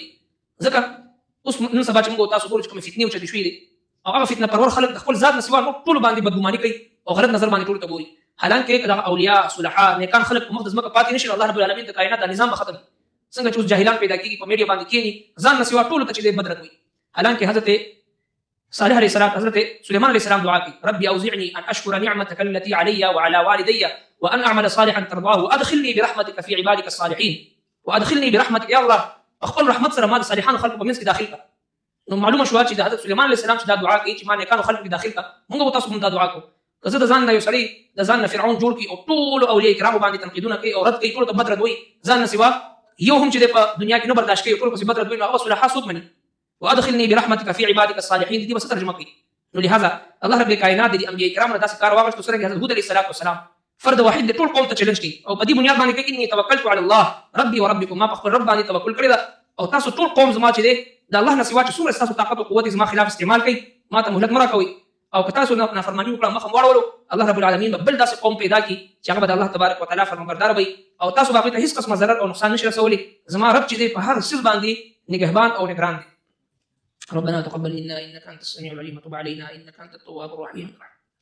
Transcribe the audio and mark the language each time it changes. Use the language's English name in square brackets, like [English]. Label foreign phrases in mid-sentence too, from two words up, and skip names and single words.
[Pashto] ځکه اوس نن سبا چې موږ او تاسو ګورو چې کومې فتنې اوچتې شوې دي، او هغه فتنه پرور خلک د خپل ذات نه سوا نور ټولو باندې بدګماني کوي او غلط نظر باندې ټولو ته ګوري. حالانکه دغه اولیاء، صلحا، نیکان خلک په مقدس مکه پاتې نشي، الله رب العالمین د کائنات د نظام به ختم. څنګه چې اوس جاهلان پیدا کېږي په میډیا باندې کېني، ځان نه سوا ټولو ته چې دی بدرت وي. حالانکه حضرت صالح علیه السلام، حضرت سلیمان علیه السلام دعا کوي، [Arabic] ربي اوزعني ان اشكر نعمتك التي علي وعلى والدي وان اعمل صالحا ترضاه وادخلني برحمتك في عبادك الصالحين وادخلني برحمتك. [Pashto] یا الله خپل رحمت سره ما د صالحانو خلکو په منځ کې داخل کړه. نو معلومه شوه چې د حضرت سلیمان علیه السلام چې دا دعا کوي چې ما نیکانو خلکو کې داخل کړه، موږ به تاسو هم دا دعا کوو. که زه د ځان نه یو سړی د ځان نه فرعون جوړ کړي او ټولو اولیاء کرامو باندې تنقیدونه کوي او رد کوي، ټولو ته بد رد وایي، ځان نه سوا یو هم چې په دنیا کې نه برداشت کوي، ټول پسې بد رد وایي، نو هغه صلحا څوک مني؟ [Arabic] وادخلني برحمتك في عبادك الصالحين [Pashto] دي بس ترجمه کوي. نو لہذا الله رب الکائنات د انبیاء کرامو نه داسې کار واغوښتو څرنګه حضرت هود علیه السلام فرد واحد د ټول قوم ته چیلنج کوي او په دې بنیاد باندې کوي [Arabic] اني توکلت علی الله ربي وربکم، [Pashto] ما په خپل رب باندې توکل کړی ده او تاسو ټول قوم زما چې دی د الله نه سوا چې څومره تاسو طاقت او قوت زما خلاف استعمال کوي، ما ته مهلت مه راکوئ. او که تاسو نافرماني وکړه، مخ هم واړولو، الله رب العالمین به بل داسې قوم پیدا کړي چې هغه به د الله تبارک وتعالی فرمانبردار وي او تاسو به هغوی ته هېڅ قسمه ضرر او نقصان نشي رسولی. زما رب چې دی په هر څیز باندې نگهبان او نگران دی. [Arabic] ربنا تقبل منا انك انت السميع العليم وتب علينا انك انت التواب الرحيم.